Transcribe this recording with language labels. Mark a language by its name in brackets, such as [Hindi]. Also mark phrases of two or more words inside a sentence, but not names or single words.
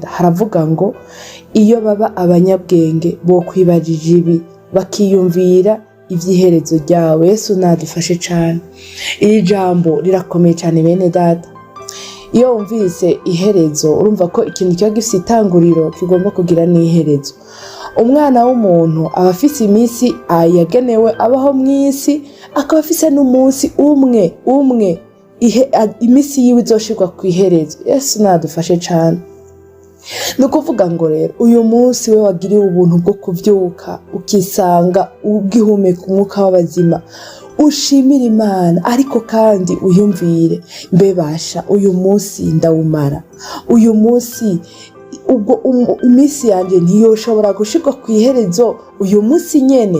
[Rundi] Haravuga ngo iyo baba abanyabwenge bo kwibajije ibi bakiyumvira iby'iherezo ryawe. Yesu nadufashe cyane. Iri jambo rirakomeye cyane bene data. Iyo wumvise iherezo urumva ko ikintu kiba gifite itanguriro kigomba kugira n'iherezo. Umwana w'umuntu aba afise iminsi yagenewe abaho mu isi, akaba afise n'umunsi umwe iminsi yiwe izoshirwa ku iherezo. Yesu nadufashe cyane. Nukuvuga ngo rero uyu munsi we wagiriwe ubuntu bwo kuvyuka ukisanga ugihumeka umwuka w'abazima, ushimira Imana, ariko kandi uyumvire mbebasha uyu munsi ndawumara, uyu munsi ubwo iminsi yanje ntiyoshobora gushirwa ku iherezo uyu munsi nyene.